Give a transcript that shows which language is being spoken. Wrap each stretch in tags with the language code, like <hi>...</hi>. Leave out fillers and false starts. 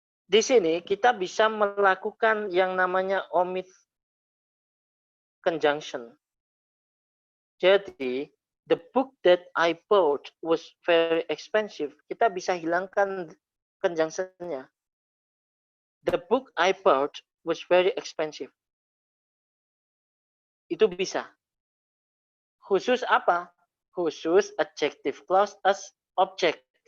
<id>Di sini kita bisa melakukan yang namanya omit conjunction. Jadi,</id> <en>the book that I bought was very expensive.</en> <id>Kita bisa hilangkan conjunction-nya.</id> <en>The book I bought was very expensive.</en> <id>Itu bisa. Khusus apa? Khusus adjective clause as object.</id>